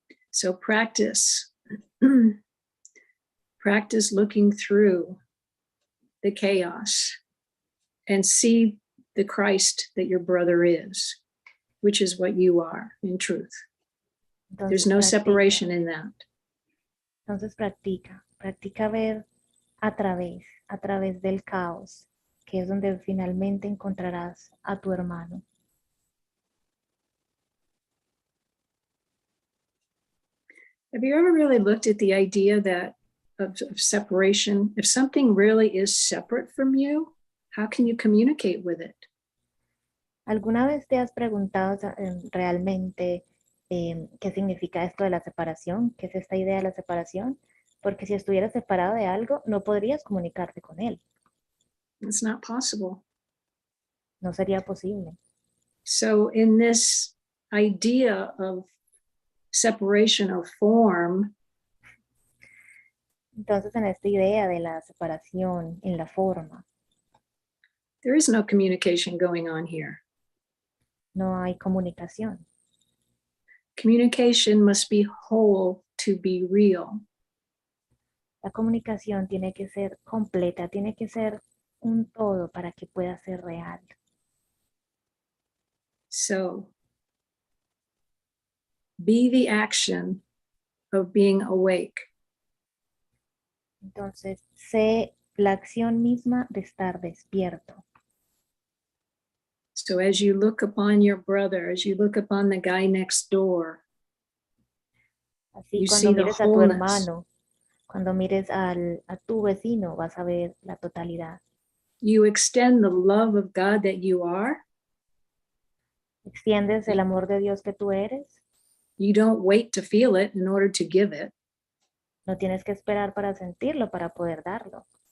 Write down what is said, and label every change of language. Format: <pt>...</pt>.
<en>So practice, practice looking through the chaos and see the Christ that your brother is, which is what you are in truth.</en> <es>Entonces,</es> <en>There's no</en> <es>practica.</es> <en>separation in that.</en> <es>Entonces practica ver a través del caos, que es donde finalmente encontrarás a tu hermano.</es> <en>Have you ever really looked at the idea that of separation? If something really is separate from you, how can you communicate with it?</en> <es>¿Alguna vez te has preguntado realmente qué significa esto de la separación? ¿Qué es esta idea de la separación? Porque si estuvieras separado de algo, no podrías comunicarte con él.</es> <en>It's not possible.</en> <es>No sería posible.</es> <en>So in this idea of separation of form,</en> <es>Entonces, en esta idea de la separación en la forma,</es> <en>there is no communication going on here.</en> <es>no hay comunicación.</es> <en>Communication must be whole to be real.</en> <es>La comunicación tiene que ser completa, tiene que ser un todo para que pueda ser real.</es> <en>So be the action of being awake.</en> <es>Entonces, sé la acción misma de estar despierto.</es> <en>So as you look upon your brother, as you look upon the guy next door,</en> <es>Así</es> <en>you</en> <es>cuando</es> <en>see the</en> <es>mires a tu</es> <en>wholeness.</en> <es>hermano, cuando mires a tu vecino, vas a ver la totalidad.</es> <en>You extend the love of God that you are.</en> <es>Extiendes el amor de Dios que tú eres.</es> <en>You don't wait to feel it in order to give it.</en> <es>No tienes que esperar para sentirlo, para poder darlo.</es>